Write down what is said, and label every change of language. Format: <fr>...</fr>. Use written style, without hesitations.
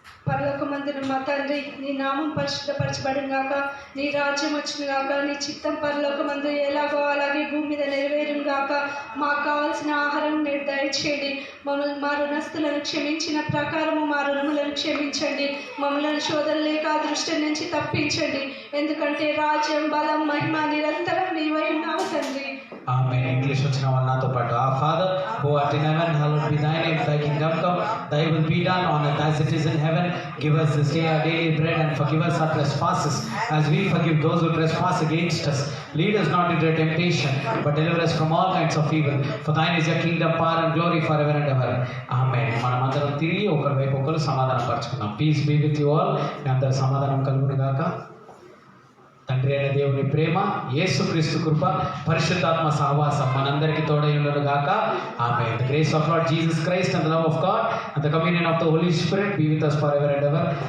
<te>పరలోకమందున మా తండ్రి, నీ నామం పరిశుద్ధపరచబడిన గాక, నీ రాజ్యం వచ్చిన గాక, నీ చిత్తం పరలోకమందు ఎలాగో అలాగే భూమి మీద నెరవేరును గాక. మాకు కావాల్సిన ఆహారం నేడు దయచేయండి. మా రుణస్తులను క్షమించిన ప్రకారము మా రుణములను క్షమించండి. మమ్మల్ని శోధన లేక దృష్టి నుంచి తప్పించండి. ఎందుకంటే రాజ్యం, బలం, మహిమ నిరంతరం నీవై ఉన్నావు తండ్రి. ఆమేన్. ఇంగ్లీష్ వచ్చిన వాళ్ళు నాతో పాటు.</te> <en>Our Father who art in heaven, hallowed be thy name. Thy kingdom come, thy will be done on earth as it is in heaven. Give us this day our daily bread, and forgive us our trespasses as we forgive those who trespass against us. Lead us not into temptation, but deliver us from all kinds of evil. For thine is your kingdom, power and glory forever and ever.</en> <te>ఆమేన్. మనం అందరం తిరిగి ఒకరి వైపు ఒకరు సమాధానం పరచుకుందాం.</te> <en>Peace be with you all.</en> <te>మీ అందరి సమాధానం కలుగును గాక. తండ్రి అయిన దేవుని ప్రేమ, యేసుక్రీస్తు కృప, పరిశుద్ధాత్మ సహవాసం మనందరికీ తోడైయుండును గాక. ఆమేన్.</te> <en>The grace of Lord Jesus Christ and the love of God and the communion of the Holy Spirit be with us forever and ever.</en>